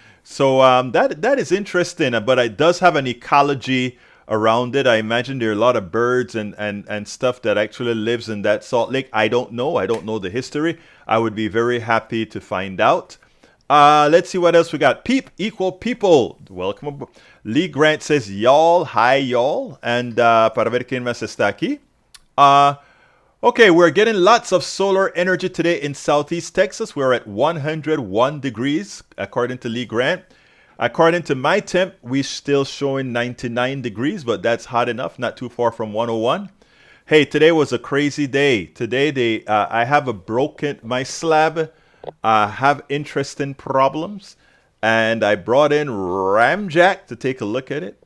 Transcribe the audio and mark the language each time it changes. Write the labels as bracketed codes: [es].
[en] So that is interesting, but it does have an ecology around it. I imagine there are a lot of birds and stuff that actually lives in that Salt Lake. I don't know the history. I would be very happy to find out. Let's see what else we got. Peep, equal people. Welcome aboard. Lee Grant says, y'all, hi y'all. [es] And para ver quién más está aquí. [en] Okay, we're getting lots of solar energy today in Southeast Texas. We're at 101 degrees, according to Lee Grant. According to my temp, we're still showing 99 degrees, but that's hot enough, not too far from 101. Hey, today was a crazy day. Today, I have my slab have interesting problems, and I brought in Ramjack to take a look at it.